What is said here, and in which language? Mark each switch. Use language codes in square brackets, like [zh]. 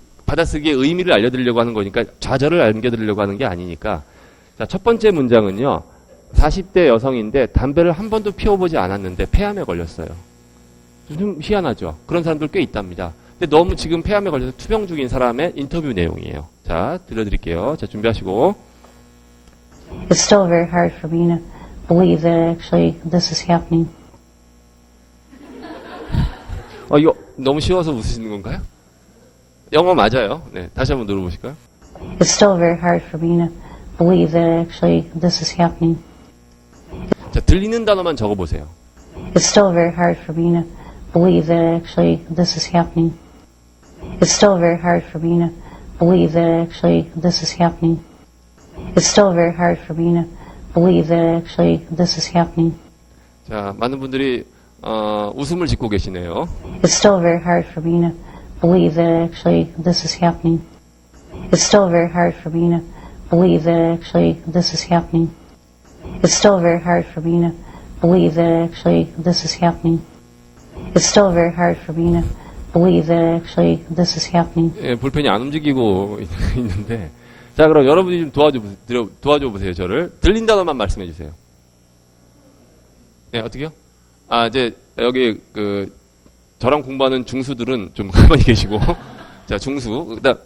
[ko] 받아쓰기의 의미를 알려드리려고 하는 거니까 좌절을 안겨드리려고 하는 게 아니니까. 자, 첫 번째 문장은요. 40대 여성인데 담배를 한 번도 피워보지 않았는데 폐암에 걸렸어요. 좀 희한하죠. 그런 사람들 꽤 있답니다. 근데 너무 지금 폐암에 걸려서 투병 중인 사람의 인터뷰 내용이에요. 자, 들려드릴게요. 자, 준비하시고. [en] It's still very hard for me to believe that actually this is happening. [ko] 이거 너무 쉬워서 웃으시는 건가요? 영어 맞아요. 네, 다시 한번 들어보실까요? [en] It's still very hard for me to believe that actually this is happening. [ko] 자, 들리는 단어만 적어보세요. [en] It's still very hard for me to believe that actually this is happening. It's still very hard for me to believe that actually this is happening. It's still very hard for me to believe that actually this is happening. [ko] 자, 많은 분들이 웃음을 짓고 계시네요. [en] It's still very hard for me to believe that actually this is happening. It's still very hard for me to believe that actually this is happening. It's still very hard for me to believe that actually this is happening. It's still very hard for me to believe that actually this is happening. [ko] 예, 볼펜이 안 움직이고 있는데. 자, 그럼 여러분이 좀 도와줘 보세요, 저를. 들린 단어만 말씀해 주세요. 네, 어떻게요? 이제, 여기, 저랑 공부하는 중수들은 좀 가만히 계시고. 자, 중수.